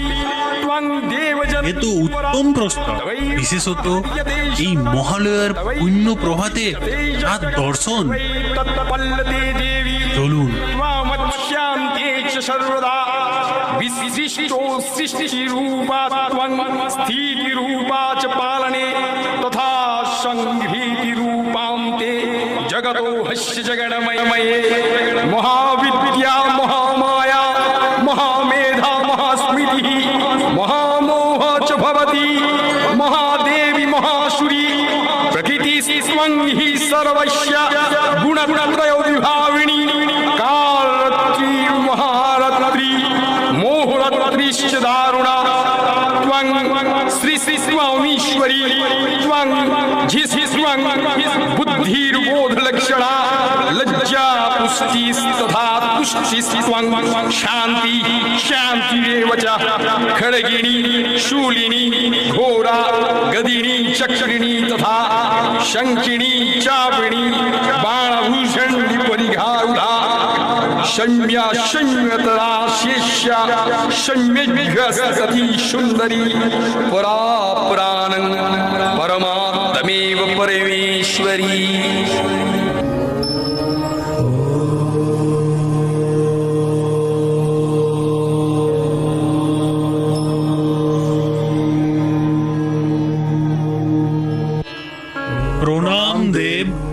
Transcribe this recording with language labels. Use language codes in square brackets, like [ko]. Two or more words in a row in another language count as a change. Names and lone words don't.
[bn] এ তো উত্তম প্রস্তাব, বিশেষত এই মহালয়ার পুণ্য প্রভাতে চাঁদ দর্শন। চলুন। [sa] সর্বদা বিশিষ্টো সৃষ্টি রূপা ত্বং স্থিতি রূপা চ পালনে তথা সংহৃতি রূপান্তে জগতো হস্য জগন্ময়ে মহাবিদ্যা মহামায়া মহামেধা মহাস্মৃতি মহামোহ চ ভবতি মহাদেবী মহাসুরি প্রকৃতি স্বং হি সর্বস্য গুণত্রয় বিভাবিনী কালরাত্রি মহারাত্রি মোহরাত্রিশ্চ দারুণা ত্বং শ্রী শ্রী স্বামীশ্বরী ত্বং ঝি স্বং বুদ্ধির্বোধ লক্ষণা লজ্জা পুষ্টি তথা তুষ্টি স্বং শান্তি শান্তিরেব চ খড়গিনী শূলিনী ঘোরা গদিনী চক্রিণী তথা শঙ্কিনী চাপিনী বাণভূষণ পরিঘারুধা शम्या शम्यतरा शेष्या शम्यघ्रसती सुंदरी परा पुराणं परमात्मेव परमेश्वरी। [bn] প্রণাম দেব।